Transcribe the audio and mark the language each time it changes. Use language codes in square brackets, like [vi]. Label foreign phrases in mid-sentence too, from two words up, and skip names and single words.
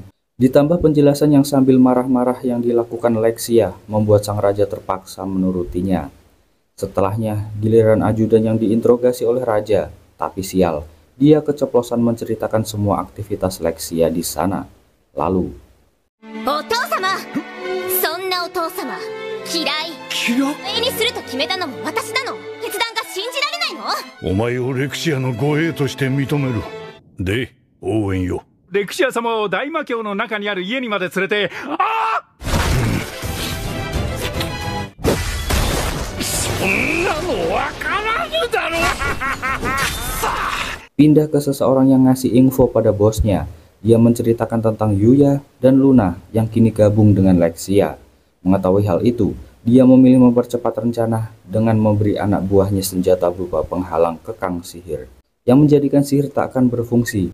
[id] Ditambah penjelasan yang sambil marah-marah yang dilakukan Lexia membuat sang raja terpaksa menurutinya. Setelahnya, giliran ajudan yang diinterogasi oleh raja, tapi sial, dia keceplosan menceritakan semua aktivitas Lexia di sana. Lalu, [ja] レクシア様を大魔教の中にある家にまで連れて、そんなのわからぬだろう。 [id] pindah ke seseorang yang ngasih info pada bosnya. Dia menceritakan tentang Yuya dan Luna yang kini gabung dengan Lexia. Mengetahui hal itu, dia memilih mempercepat rencana dengan memberi anak buahnya senjata berupa penghalang kekang sihir, yang menjadikan sihir tak akan berfungsi.